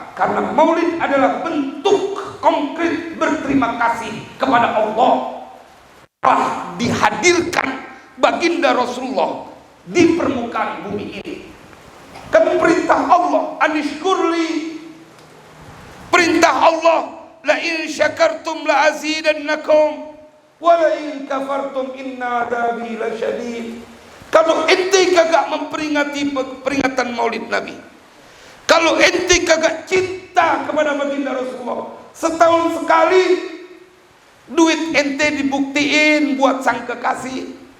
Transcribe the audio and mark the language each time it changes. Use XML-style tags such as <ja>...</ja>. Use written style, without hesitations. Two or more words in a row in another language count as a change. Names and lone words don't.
<id>Karena maulid adalah bentuk konkret berterima kasih kepada Allah telah dihadirkan baginda Rasulullah di permukaan bumi ini. Kan perintah Allah, anishkurli, perintah Allah,</id> <ar>لئن شكرتم لأزيدنكم ولئن كفرتم إن عذابي لشديد.</ar> <id>Kalau ente kagak memperingati peringatan Maulid Nabi, kalau ente kagak cinta kepada baginda Rasulullah, setahun sekali duit ente dibuktiin buat sang kekasih.</id>